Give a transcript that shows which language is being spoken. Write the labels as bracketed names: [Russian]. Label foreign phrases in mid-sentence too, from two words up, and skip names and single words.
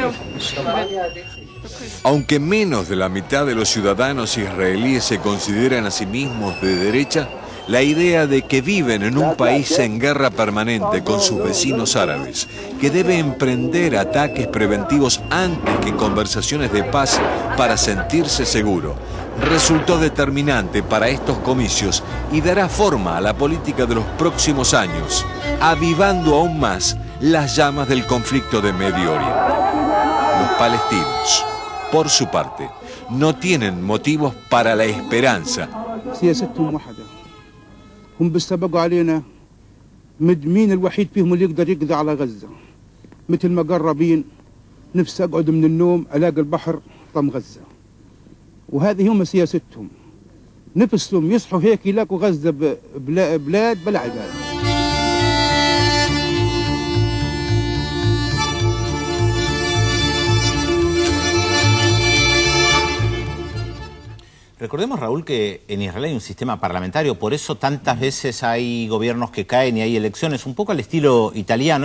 [Spanish] Aunque menos de la mitad de los ciudadanos israelíes se consideran a sí mismos de derecha, la idea de que viven en un país en guerra permanente con sus vecinos árabes, que debe emprender ataques preventivos antes que conversaciones de paz para sentirse seguro, resultó determinante para estos comicios y dará forma a la política de los próximos años, avivando aún más las llamas del conflicto de Medio Oriente. Los palestinos, por su parte, no tienen motivos para la esperanza. [Arabic] هم بس بقوا علينا مين الوحيد فيهم اللي يقدر يقضي على غزة مثل ما قربين نفسي أقعد من النوم ألاقي البحر طم غزة وهذه هم سياستهم نفسهم يصحوا هيك يلاقوا غزة بلاد بلا عباد. [Spanish] Recordemos, Raúl, que en Israel hay un sistema parlamentario, por eso tantas veces hay gobiernos que caen y hay elecciones, un poco al estilo italiano.